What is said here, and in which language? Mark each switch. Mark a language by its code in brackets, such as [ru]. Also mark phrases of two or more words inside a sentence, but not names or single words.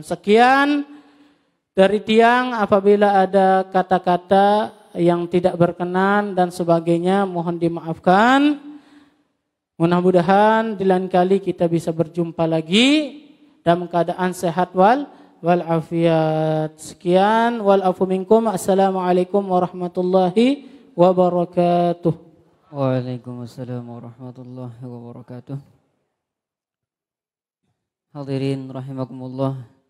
[id] Sekian dari tiang, apabila ada kata-kata yang tidak berkenan dan sebagainya mohon dimaafkan. Mudah-mudahan di lain kali kita bisa berjumpa lagi dalam keadaan sehat walafiat. Sekian, [ar] والعفو منكم. السلام عليكم ورحمة الله وبركاته. وعليكم السلام ورحمة الله وبركاته. حاضرين رحمكم الله.